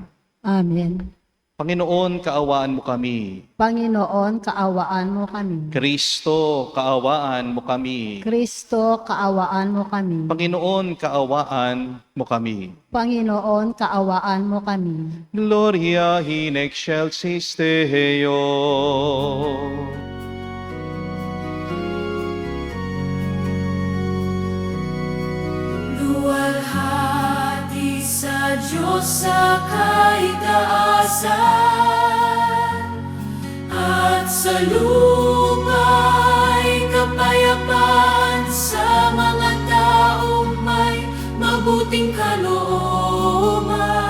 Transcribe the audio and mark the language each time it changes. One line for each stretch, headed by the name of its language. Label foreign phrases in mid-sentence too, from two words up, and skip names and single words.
Filipino: Amen. Panginoon, kaawaan mo kami. Panginoon, kaawaan mo kami. Kristo, kaawaan mo kami. Kristo, kaawaan mo kami. Panginoon, kaawaan mo kami. Panginoon, kaawaan mo kami.
Latin: Gloria in excelsis Deo.
Filipino: Luwalhati sa Diyos sa kaitaasan, at sa luma'y kapayapaan sa mga taong may mabuting kalooban.